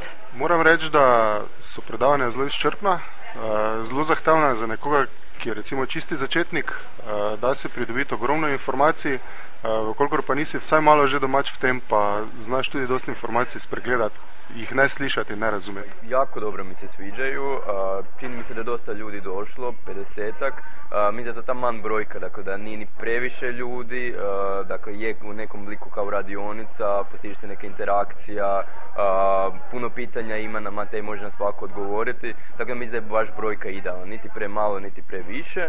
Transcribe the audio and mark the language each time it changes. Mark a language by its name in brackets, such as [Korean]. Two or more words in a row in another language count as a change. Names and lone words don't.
[Slovenian] Moram reči, da so predavanja zelo izčrpna, zelo zahtevna za nekoga, ki je recimo čisti začetnik, da se pridobiti ogromno informacij, vkolikor pa nisi vsaj malo že domač v tem, pa znaš tudi dosti informacij spregledati, jih ne slišati in ne razumjeti. [Croatian] Jako dobro mi se sviđaju, čini mi se da je dosta ljudi došlo, 50-ak, mislim da je to ta manj brojka, dakle da nije ni previše ljudi, dakle je u nekom obliku kao radionica, postiže se neka interakcija, puno pitanja ima na Matej, može na svako odgovoriti, tako da mislim da je baš brojka idealna, niti premalo, niti previše.